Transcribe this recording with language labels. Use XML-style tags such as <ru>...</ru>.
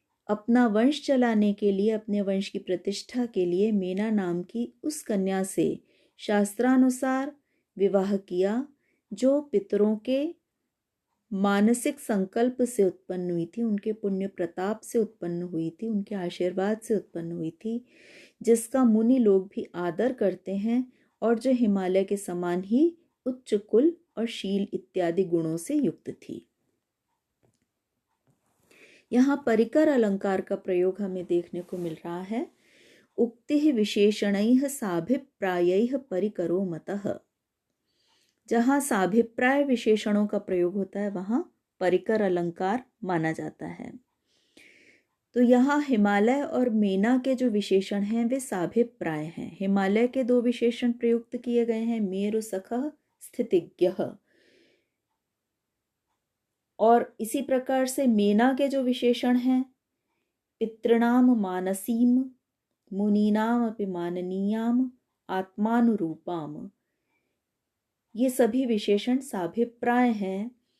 <hi>अपना वंश चलाने के लिए, अपने वंश की प्रतिष्ठा के लिए मेना नाम की उस कन्या से शास्त्रानुसार विवाह किया जो पितरों के मानसिक संकल्प से उत्पन्न हुई थी, उनके पुण्य प्रताप से उत्पन्न हुई थी, उनके आशीर्वाद से उत्पन्न हुई थी, जिसका मुनि लोग भी आदर करते हैं और जो हिमालय के समान ही उच्च कुल और शील इत्यादि गुणों से युक्त थी। यहाँ परिकर अलंकार का प्रयोग हमें देखने को मिल रहा है।</hi> <sa>उक्ति विशेषणैः साभिप्रायैः परिकरो मतः।</sa> <hi>जहाँ साभिप्राय विशेषणों का प्रयोग होता है वहाँ परिकर अलंकार माना जाता है। तो यहाँ हिमालय और मेना के जो विशेषण हैं वे साभिप्राय हैं। हिमालय के दो विशेषण प्रयुक्त किए गए हैं,</hi> <sa>मेरु सखः स्थितिज्ञः,</sa> <hi>और इसी प्रकार से मेना के जो विशेषण हैं</hi> <sa>पितृणाम मानसीम मुनीनाम अपि माननीयाम आत्मानुरूपाम,</sa> <hi>ये सभी विशेषण साभिप्राय हैं।</hi>